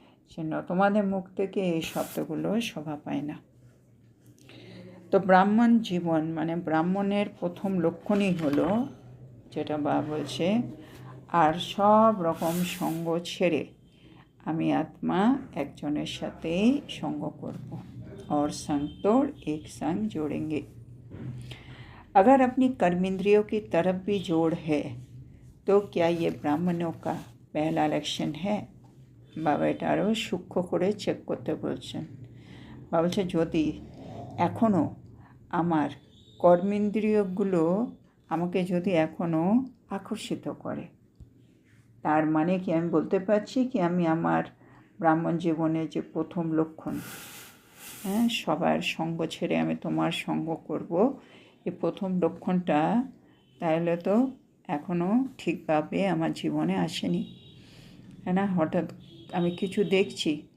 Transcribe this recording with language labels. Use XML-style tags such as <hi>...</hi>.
<bn>সেজন্য তোমাদের মুখ থেকে এই শব্দগুলো শোভা পায় না। তো ব্রাহ্মণ জীবন ব্রাহ্মণের প্রথম লক্ষণই হলো, যেটা বাবা বলছে, আর সব রকম সঙ্গ ছেড়ে আমি আত্মা একজনের সাথেই সঙ্গ করব।</bn> <hi>और संग तोड़ एक संग जोड़ेंगे। अगर अपनी कर्मेंद्रियों की तरफ भी जोड़ है तो क्या ये ब्राह्मणों का पहला लक्षण है?</hi> <bn>বাবা এটা আরও সূক্ষ্ম করে চেক করতে বলছেন। বাবা বলছে যদি এখনও আমার কর্মেন্দ্রিয়গুলো আমাকে যদি এখনও আকর্ষিত করে, তার মানে কি আমি বলতে পারছি কি আমি আমার ব্রাহ্মণ জীবনের যে প্রথম লক্ষণ, সবার সঙ্গ ছেড়ে আমি তোমার সঙ্গ করব, এই প্রথম লক্ষণটা তাহলে তো এখনও ঠিকভাবে আমার জীবনে আসেনি, হ্যাঁ না? হঠাৎ আমি কিছু দেখছি</bn>